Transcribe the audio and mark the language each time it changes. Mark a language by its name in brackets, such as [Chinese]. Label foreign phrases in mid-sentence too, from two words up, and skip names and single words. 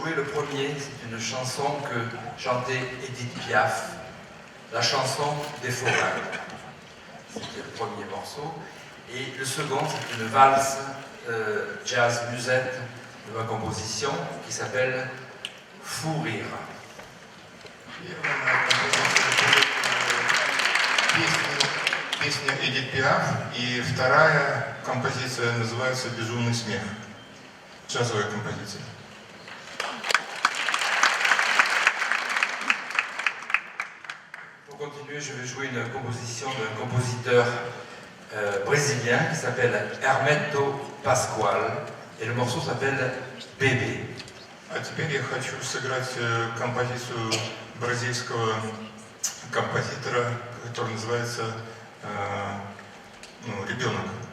[French] premier, c'est une chanson que chantait Edith Piaf, la chanson des forains. C'était le premier morceau. Et le second, c'est une valse jazz musette de ma composition qui s'appelle Fou rire. [Russian] Песня Эдит Пиаф, и вторая композиция называется «Безумный смех». Джазовая композиция. [French] Pour continuer, je vais jouer une composition d'un compositeur brésilien qui s'appelle Hermeto Pascoal, et le morceau s'appelle Bébé. [Russian] А теперь я хочу сыграть композицию бразильского композитора, который называется «Ребенок».